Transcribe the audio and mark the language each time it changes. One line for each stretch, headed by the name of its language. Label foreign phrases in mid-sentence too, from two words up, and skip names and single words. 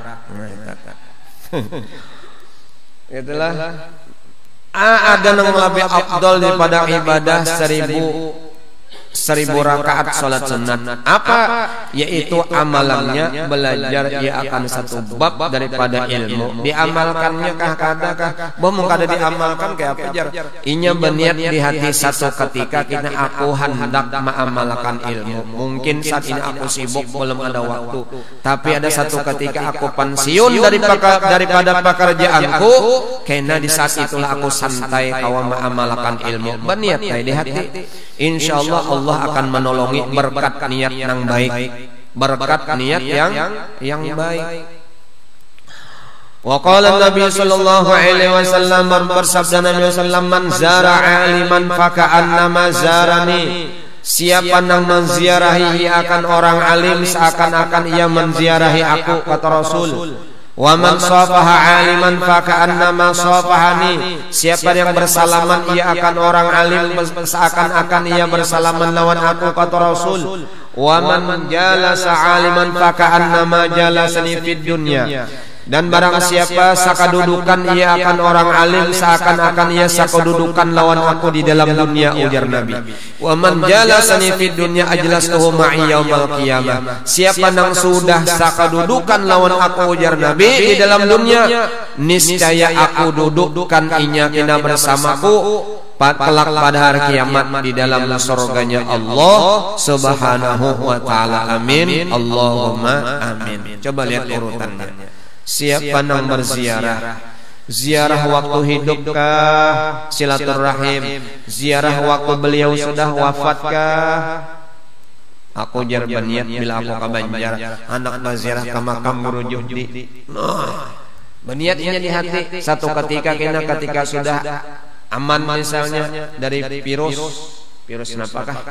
Banjar: Itulah ada yang lebih afdal daripada ibadah 1000 rakaat salat sunat. Apa? Yaitu amalannya belajar ia akan satu bab daripada ilmu. Diamalkannya kah kadakah? Bohong kada diamalkan kayak apa jar? Inya berniat di hati satu ketika kita aku hendak mengamalkan ilmu. Mungkin saat ini aku sibuk belum ada waktu, tapi ada satu ketika aku pensiun daripada pekerjaanku, karena di saat itulah aku santai kawan mengamalkan ilmu. Berniat di hati. Insyaallah Allah akan menolongi berkat niat yang baik, berkat niat yang baik.
Arabic: وقال النبي صلى الله عليه وسلم,
Indonesian: bersabda Nabi
Arabic: صلى الله من زار عالما فكأنما زارني.
Banjar: Siapa yang menziarahi akan orang alim seakan-akan ia menziarahi aku, kata Rasul.
Arabic: ومن صافح عالما فكأنما صافحني.
Banjar: Siapa yang bersalaman ia akan orang alim seakan-akan ia bersalaman lawan aku, kata Rasul.
Arabic: ومن جالس عالما فكأنما جالسني في الدنيا.
Banjar: Dan barang siapa sakadudukan ia akan orang alim seakan-akan ia sakadudukan lawan aku di dalam dunia, ujar Nabi.
Arabic: ومن جالسني في الدنيا أجلسته معي يوم القيامة.
Banjar: Siapa yang sudah sakadudukan lawan aku, ujar Nabi, di dalam dunia, niscaya aku dudukkan inya kena bersamaku kelak pada hari kiamat di dalam surganya Allah
Arabic: سبحانه وتعالى.
Banjar: Amin.
Arabic: اللهم آمين.
Banjar: Coba lihat urutannya. Siapa yang berziarah? Ziarah waktu hidupkah? Silaturahim. Ziarah waktu beliau sudah wafatkah? Aku jar berniat bila aku ke Banjar anak berziarah ke makam Guru Juhdi. Berniatnya di hati. Satu ketika sudah aman misalnya dari virus napakah?